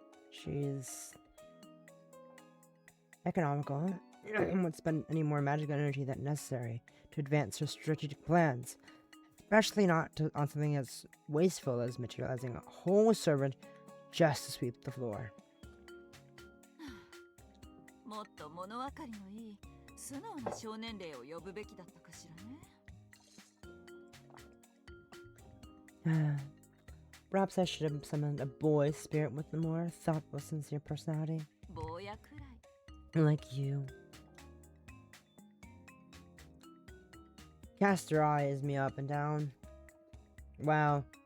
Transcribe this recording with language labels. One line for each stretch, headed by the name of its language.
English: She's economical. Won't spend any more magical energy than necessary to advance her strategic plans, especially not on something as wasteful as materializing a whole servant just to sweep the floor.
Japanese: もっと物分かりのいい素直な少年霊を呼ぶべきだったかしらね。
English: Perhaps I should have summoned a boy spirit with a more thoughtful, sincere personality.
Japanese: 坊やくらい。
English: Like you. Cast your eyes me up and down. Wow.